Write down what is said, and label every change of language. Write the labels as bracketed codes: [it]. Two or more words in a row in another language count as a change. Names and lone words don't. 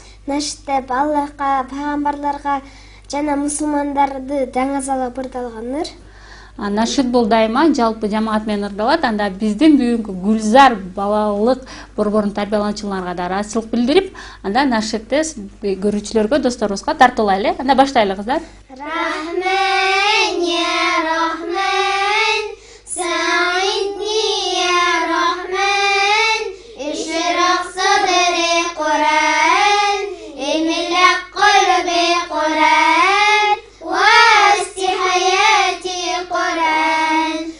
[ky] Нашид деп Аллахка, пайгамбарларга жана мусулмандарды даңа салып ырдалганыр. Нашид бул дайыма жалпы жамаат менен ырдалат. Анда биздин бүгүнкү Гүлзар балалык борборунун тарбиялануучуларына да ыраазычылык билдирип, анда нашидти көрүүчүлөргө, досторубузга тартуулайлы. Анда баштайлы кыздар. [ar] رحمن يا رحمن ساعدني يا رحمن اشرح صدري قرآن املأ قلبي قرآن وسط حياتي قرآن.